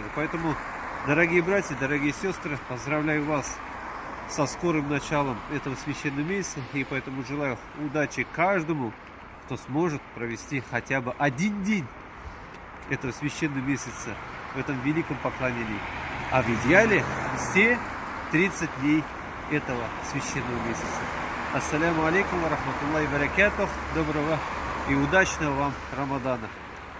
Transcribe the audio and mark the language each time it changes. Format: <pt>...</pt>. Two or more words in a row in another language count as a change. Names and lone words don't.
<ru>Поэтому, дорогие братья, дорогие сестры, поздравляю вас со скорым началом этого священного месяца, и поэтому желаю удачи каждому, кто сможет провести хотя бы один день этого священного месяца в этом великом поклонении, а в идеале все 30 дней этого священного месяца.</ru> <ar>السلام عليكم ورحمة الله وبركاته.</ar> <ru>Доброго и удачного вам Рамадана.</ru>